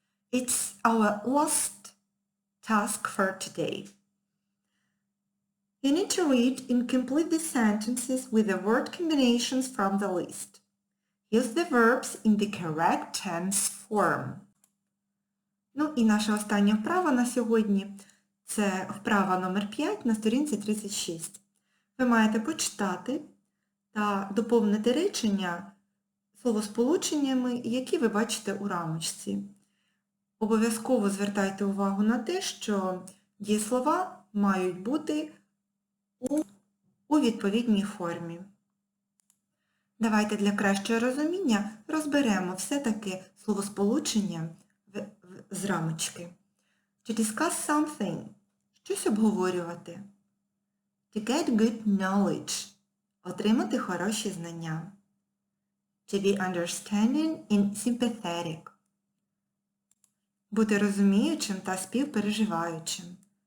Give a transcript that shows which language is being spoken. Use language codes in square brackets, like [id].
[en] It's our last task for today. You need to read and complete the sentences with the word combinations from the list. Use the verbs in the correct tense form. [uk] Ну і наша остання вправа на сьогодні – це вправа номер 5 на сторінці 36. Ви маєте почитати та доповнити речення словосполученнями, які ви бачите у рамочці. Обов'язково звертайте увагу на те, що дієслова мають бути у відповідній формі. Давайте для кращого розуміння розберемо все-таки словосполучення з рамочки. [en] To discuss something [uk] – щось обговорювати. [en] To get good knowledge [uk] – отримати хороші знання. [en] To be understanding and sympathetic [uk] – бути розуміючим та співпереживаючим.